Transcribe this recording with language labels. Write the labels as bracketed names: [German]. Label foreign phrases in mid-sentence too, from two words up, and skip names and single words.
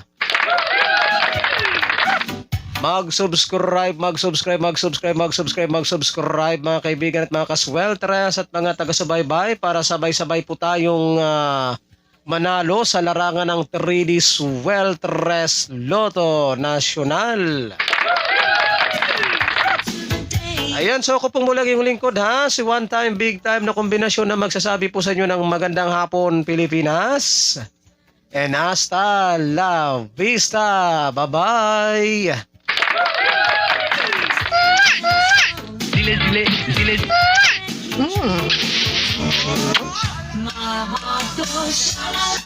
[Filipino] Mag-subscribe mga kaibigan at mga kasweltres at mga taga-subaybay para sabay-sabay po tayong manalo sa larangan ng 3D Sweltres Lotto Nacional. Ayan, so ako pong mulang yung lingkod ha, si [English] one time, big time [Filipino] na kombinasyon na magsasabi po sa inyo ng magandang hapon Pilipinas. [Spanish] And hasta la vista, bye-bye! Dile.